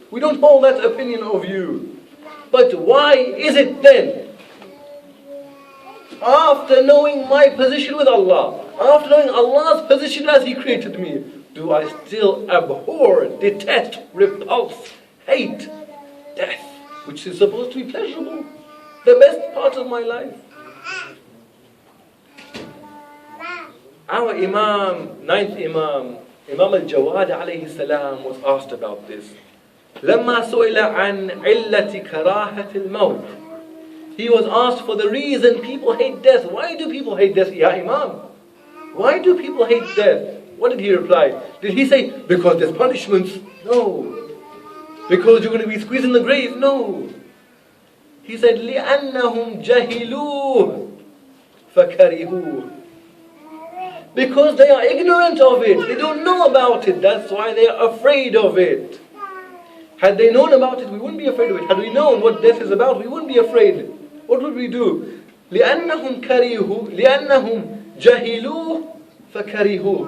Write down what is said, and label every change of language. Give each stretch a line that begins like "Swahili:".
English: We don't hold that opinion of you. But why is it then, after knowing my position with Allah, after knowing Allah's position as He created me, do I still abhor, detest, repulse, hate death, which is supposed to be pleasurable, the best part of my life? Our Imam, ninth Imam, Imam al-Jawad alayhi salam, was asked about this.
Arabic: لما سئل عن علة كراهة الموت.
English: He was asked for the reason people hate death. Why do people hate death, Ya Imam? Why do people hate death? What did he reply? Did he say, because there's punishments? No. Because you're going to be squeezed in the grave? No. He said,
Arabic: لأنهم جهلوه فكرهوه.
English: Because they are ignorant of it. They don't know about it. That's why they are afraid of it. Had they known about it, we wouldn't be afraid of it. Had we known what death is about, we wouldn't be afraid. What would we do?
Arabic: لأنهم كرهوه لأنهم جهلوه فكرهوه.